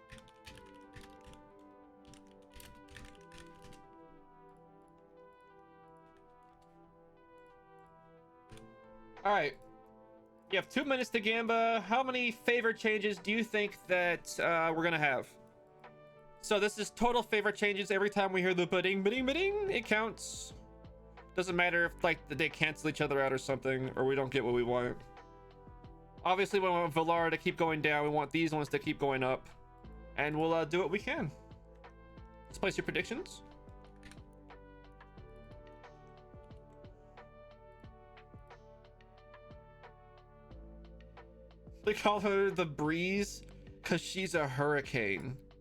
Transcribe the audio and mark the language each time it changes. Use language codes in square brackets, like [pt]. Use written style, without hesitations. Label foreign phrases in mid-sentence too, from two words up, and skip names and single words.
[en] All right, you have 2 minutes to gamba. How many favor changes do you think that we're gonna have? So this is total favor changes. Every time we hear the ba-ding, ba-ding, ba-ding, it counts. Doesn't matter if like they cancel each other out or something, or we don't get what we want. Obviously, we want Valara to keep going down. We want these ones to keep going up, and we'll do what we can. Let's place your predictions. They call her the Breeze because she's a hurricane.